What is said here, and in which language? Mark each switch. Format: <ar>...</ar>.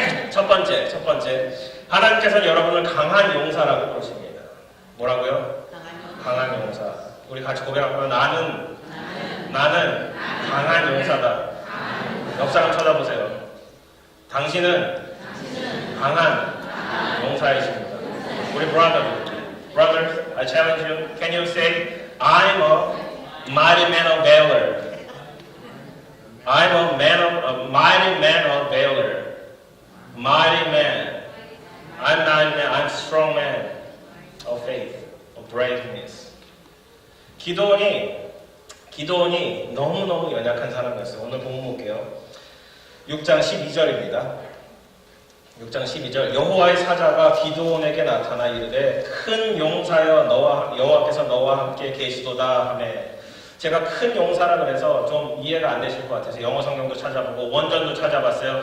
<ko>첫 번째. 하나님께서는 여러분을 강한 용사라고 부르십니다. 뭐라고요? 강한 용사. 우리 같이 고백하고요. 나는 강한 용사다. 옆 사람 쳐다보세요. 당신은 강한 용사이십니다. 우리</ko> <en>brother, I challenge you. Can you say, I'm a mighty man of valor. I'm a mighty man of valor. Mighty man. I'm mighty man. I'm strong man of faith, of braveness.</en> <ko>기도원이 너무너무 연약한 사람이었어요. 오늘 본문 볼게요. 6장 12절입니다. 6장 12절. 여호와의 사자가 기드온에게 나타나 이르되 큰 용사여 여호와께서 너와 함께 계시도다 하매, 제가 큰 용사라 그래서 좀 이해가 안 되실 것 같아서 영어 성경도 찾아보고 원전도 찾아봤어요.</ko>